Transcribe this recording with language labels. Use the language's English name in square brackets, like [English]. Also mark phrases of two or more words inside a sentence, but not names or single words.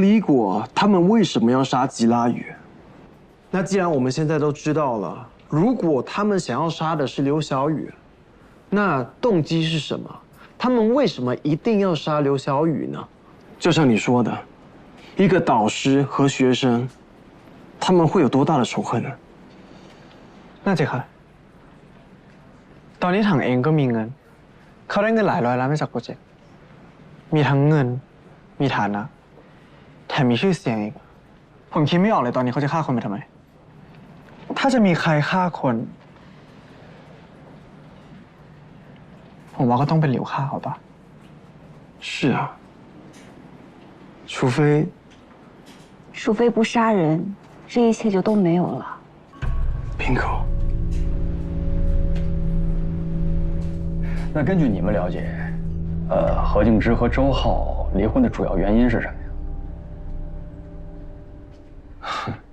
[Chinese] 李果他们为什么要杀吉拉雨那既然我们现在都知道了如果他们想要杀的是刘小雨那动机是什么他们为什么一定要杀刘小雨呢就像你说的一个导师和学生他们会有多大的仇恨呢 [Thai] น่าจะค่ะตอนนี้ถังเองก็มีเงินเขาได้เงินหลายร้อยล้านมาจากโปรเจกต์มีทั้งเงินมีฐานะแถมมีชื่อเสียงอีกผมคิดไม่ออกเลยตอนนี้เขาจะฆ่าคนไปทำไมถ้าจะมีใครฆ่าคนผมว่าก็ต้องเป็นหลิวฆ่าเขา [Chinese] 吧是啊除非不杀人，这一切就都没有了。 bingo。那根据你们了解，何敬之和周浩离婚的主要原因是什么呀？